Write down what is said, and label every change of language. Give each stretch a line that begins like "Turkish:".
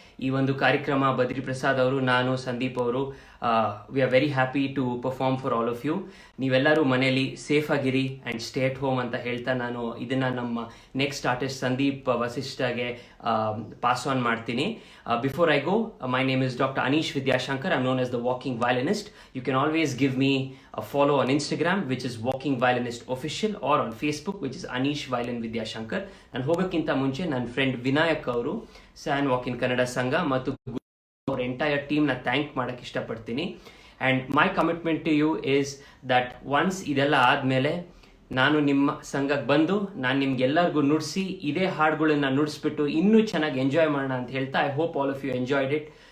Kannada: ಈ ಒಂದು ಕಾರ್ಯಕ್ರಮ ಬದ್ರಿ ಪ್ರಸಾದ್ ಅವರು, ನಾನು, ಸಂದೀಪ್ ಅವರು,
English: We are very happy to perform for all of you.
Kannada: ನೀವೆಲ್ಲರೂ ಮನೆಯಲ್ಲಿ ಸೇಫ್ ಆಗಿರಿ ಆ್ಯಂಡ್
English: stay at home
Kannada: ಅಂತ ಹೇಳ್ತಾ ನಾನು ಇದನ್ನು ನಮ್ಮ next artist Sandeep ವಸಿಷ್ಠಗೆ pass on ಮಾಡ್ತೀನಿ.
English: Before I go, my name is doctor Anish Vidyashankar. I'm known as the walking violinist. You can always give me a follow on Instagram, which is Walking Violinist Official, or on Facebook, which is Anish Violin Vidyashankar.
Kannada: And ಹೋಗೋಕ್ಕಿಂತ ಮುಂಚೆ ನನ್ನ friend Vinayak ಅವರು, San walk-in Kannada ಸಂಘ ಮತ್ತು ಅವ್ರ entire ಟೀಮ್ನ thank ಮಾಡೋಕ್ಕೆ ಇಷ್ಟಪಡ್ತೀನಿ.
English: and my commitment to you is that once
Kannada: ಇದೆಲ್ಲ ಆದಮೇಲೆ ನಾನು ನಿಮ್ಮ ಸಂಘಕ್ಕೆ ಬಂದು ನಾನು ನಿಮ್ಗೆಲ್ಲರಿಗೂ ನುಡಿಸಿ ಇದೇ ಹಾಡುಗಳನ್ನ ನುಡಿಸ್ಬಿಟ್ಟು ಇನ್ನೂ ಚೆನ್ನಾಗಿ ಎಂಜಾಯ್ ಮಾಡೋಣ ಅಂತ ಹೇಳ್ತಾ,
English: I hope all of you enjoyed it.